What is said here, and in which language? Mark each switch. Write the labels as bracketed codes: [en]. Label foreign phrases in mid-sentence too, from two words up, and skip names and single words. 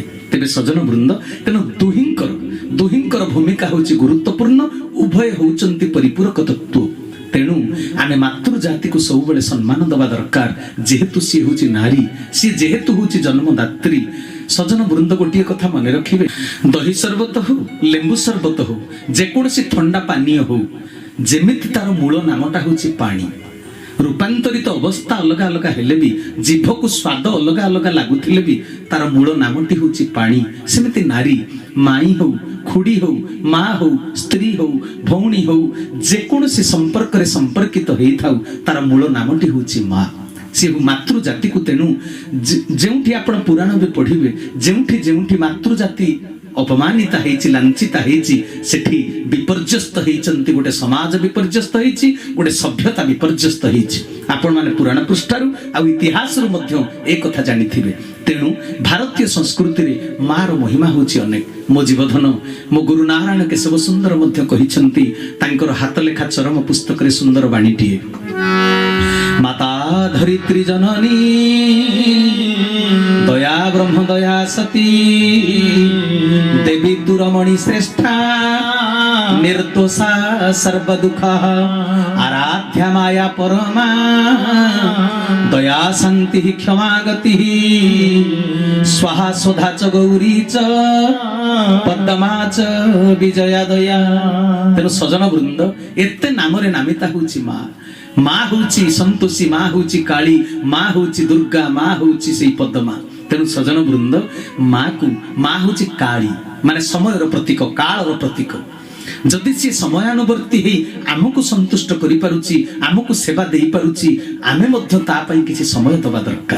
[or] ତେବେ ସଜନ ବୃନ୍ଦ ତେଣୁ ଦୁହିଁକର ଭୂମିକା ହେଉଛି ଗୁରୁତ୍ୱପୂର୍ଣ୍ଣ। ଉଭୟ ହେଉଛନ୍ତି ପରିପୂରକ ତତ୍ତ୍ୱ। ତେଣୁ ଆମେ ମାତୃ ଜାତି କୁ ସବୁ ବେଳେ ସମ୍ମାନ ଦବା ଦରକାର। ଯେହେତୁ ସେ ହେଉଛି ନାରୀ, ସେ ଯେହେତୁ ହେଉଛି ଜନ୍ମଦାତ୍ରୀ। ସଜନ ବୃନ୍ଦ ଗୋଟିଏ କଥା ମନ ରଖିବେ, ଦହି ସରବତ ହେଉ, ଲେମ୍ବୁ ସରବତ ହେଉ, ଯେକୌଣସି ଥଣ୍ଡା ପାନୀୟ ହେଉ, ଯେମିତି ତାର ମୂଳ ନାମଟା ହେଉଛି ପାଣି। ରୂପାନ୍ତରିତ ଅବସ୍ଥା ଅଲଗା ଅଲଗା ହେଲେ ବି, ଜିଭ କୁ ସ୍ୱାଦ ଅଲଗା ଅଲଗା ଲାଗୁଥିଲେ ବି ତାର ମୂଳ ନାମଟି ହେଉଛି ପାଣି। ସେମିତି ନାରୀ ମାଈ ହେଉ, ଖୁଡ଼ୀ ହେଉ, ମାଁ ହେଉ, ସ୍ତ୍ରୀ ହେଉ, ଭଉଣୀ ହେଉ, ଯେକୌଣସି ସମ୍ପର୍କ ରେ ସମ୍ପର୍କିତ ହୋଇ ଥାଉ ତାର ମୂଳ ନାମଟି ହେଉଛି ମାଁ। ସେ ମାତୃ ଜାତି କୁ ତେଣୁ ଯେଉଁଠି ଆପଣ ପୁରାଣ ବି ପଢ଼ିବେ, ଯେଉଁଠି ଯେଉଁଠି ମାତୃ ଜାତି ଅପମାନିତା ହେଉଛି, ଲାଞ୍ଛିତା ହେଉଛି, ସେଠି ବିପର୍ଯ୍ୟସ୍ତ ହେଉଛନ୍ତି। ଗୋଟେ ସମାଜ ବିପର୍ଯ୍ୟସ୍ତ ହେଉଛି, ଗୋଟେ ସଭ୍ୟତା ବିପର୍ଯ୍ୟସ୍ତ ହେଉଛି, गोटे सभ्यता विपर्यस्त हेची। ଆପଣ ମାନେ ପୁରାଣ ପୃଷ୍ଠାରୁ ଆ ଇତିହାସ ରୁ ମଧ୍ୟ ଏକ କଥା ଜାଣିଥିବେ। ତେଣୁ ଭାରତୀୟ ସଂସ୍କୃତି ରେ ମା'ର ମହିମା ହେଉଛି ଅନେକ। ମୋ ଜୀବଧନ ମୋ ଗୁରୁ ନାରାୟଣ କେଶବ ସୁନ୍ଦର ମଧ୍ୟ କହିଛନ୍ତି ତାଙ୍କର ହାତ ଲେଖା ଚରମ ପୁସ୍ତକ ରେ ସୁନ୍ଦର ବାଣୀଟିଏ, [sa] माता धरित्री जननी दया ब्रह्म दया सती देवी दुरमणि श्रेष्ठा निर्दोषा सर्व दुख आराध्या माया परमा दया शांति क्षमा गति स्वाहा स्वधा च गौरी च पद्मा च विजया दया। [or] ତେଣୁ ସଜନ ବୃନ୍ଦ ଏତେ ନାମରେ ନାମିତା ହେଉଛି ମାଁ। ମାଁ ହେଉଛି ସନ୍ତୋଷୀ, ମାଁ ହେଉଛି କାଳୀ, ମାଁ ହେଉଛି ଦୁର୍ଗା, ମାଁ ହେଉଛି ସେଇ ପଦ୍ମା। ତେଣୁ ସଜନ ବୃନ୍ଦ ମାଁ ହେଉଛି କାଳୀ ମାନେ ସମୟର ପ୍ରତୀକ, କାଳର ପ୍ରତୀକ। ଯଦି ସେ ସମୟାନୁବର୍ତ୍ତୀ ହିଁ ଆମକୁ ସନ୍ତୁଷ୍ଟ କରି ପାରୁଛି, ଆମକୁ ସେବା ଦେଇ ପାରୁଛି, ଆମେ ମଧ୍ୟ ତା ପାଇଁ କିଛି ସମୟ ଦବା ଦରକାର।